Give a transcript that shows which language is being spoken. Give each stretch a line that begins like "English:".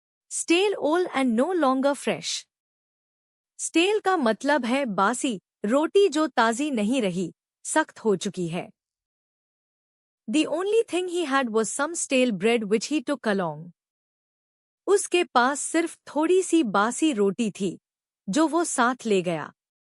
English: Stale old and no longer fresh.
Hindi: Stele का मतलब है बासी, रोटी जो ताजी नहीं रही, सख्त हो चुकी है।
English: The only thing he had was some stale bread which he took along.
Hindi: उसके पास सिर्फ थोड़ी सी बासी रोटी थी जो वो साथ ले गया।